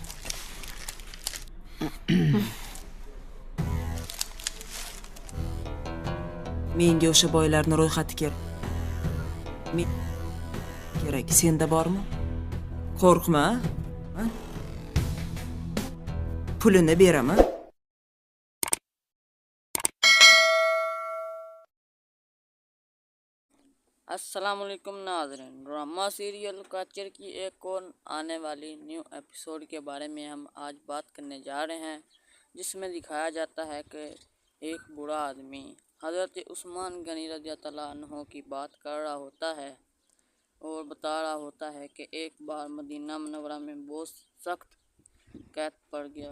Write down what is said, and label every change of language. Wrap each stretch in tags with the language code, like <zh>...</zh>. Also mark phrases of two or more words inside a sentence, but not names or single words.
<uz>Menga o'sha boylarni ro'yxati kerak. Kerak. Senda bormi? Qo'rqma. Ha? Pulini beraman.</uz> <hi>अस्सलामुअलैकुम नाज़रीन,</hi> <en>drama serial</en> <hi>काचर की एक और आने वाली</hi> <en>new episode</en> <hi>के बारे में हम आज बात करने जा रहे हैं, जिसमें दिखाया जाता है कि एक बूढ़ा आदमी हज़रत उस्मान गनी</hi> <ar>رضي الله عنه</ar> <hi>की बात कर रहा होता है और बता रहा होता है कि एक बार मदीना मुनव्वरा में बहुत सख्त कैद पड़ गया।</hi>